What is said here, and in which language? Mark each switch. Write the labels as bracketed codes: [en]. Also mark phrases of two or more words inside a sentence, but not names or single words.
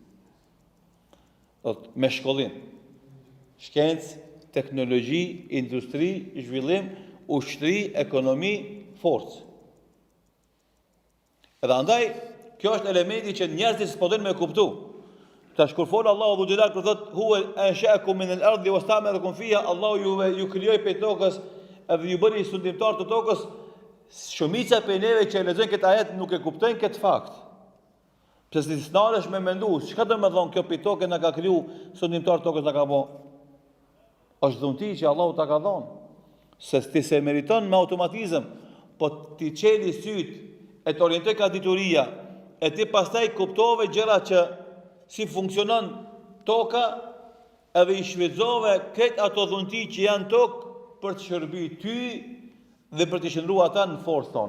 [sq] Me shkollim. Shkencë, teknologji, industri, zhvillim, ushtri, ekonomi, forcë. Edhe andaj, kjo është elementi që njerëzit s'po din me kuptu. Tash kur fol Allahu Dhu Gjelal kur thot [ar] هو أنشأكم من الأرض واستعمركم فيها, [sq] Allahu ju krijoi pe tokës edhe ju bëri sundimtar të tokës. Shumica prej neve që lexojnë këtë ajet nuk e kuptojnë këtë fakt. Pse si snalesh me mendu, çka do të thonë kjo pe tokë na ka kriju sundimtar tokës na ka bë? është dhunti që Allahu ta ka dhënë. Se ti se meriton me automatizëm, po ti qeli syt, e të orientoj ka dituria, e ti pastaj kuptove gjëra që si funksionon toka, edhe i shfrytëzove këtë ato dhunti që janë tokë për të shërbyer ty dhe për të shndruar ata në forcë tone.